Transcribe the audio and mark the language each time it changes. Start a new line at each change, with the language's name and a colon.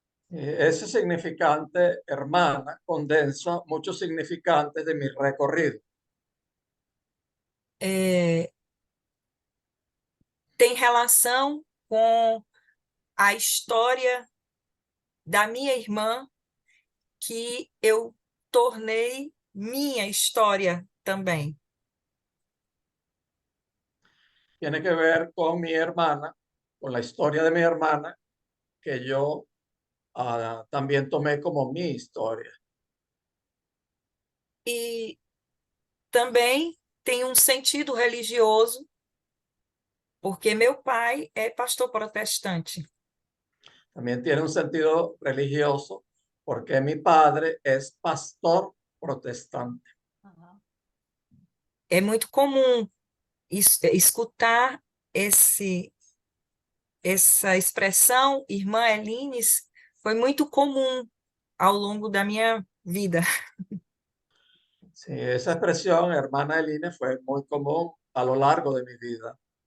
Spanish: Ese significante, hermana, condensa muchos significantes de mi recorrido.
Portuguese: Tem relação com a história da minha irmã, que eu tornei minha história também.
Spanish: tiene que ver con mi hermana, con la historia de mi hermana, que yo también tomé como mi historia.
Portuguese: E também tem um sentido religioso, porque meu pai é pastor protestante.
Spanish: También tiene un sentido religioso porque mi padre es pastor protestante.
Portuguese: É muito comum escutar essa expressão, irmã Elines, foi muito comum ao longo da minha vida.
Spanish: Sí, esa expresión, hermana Eline, fue muy común a lo largo de mi vida.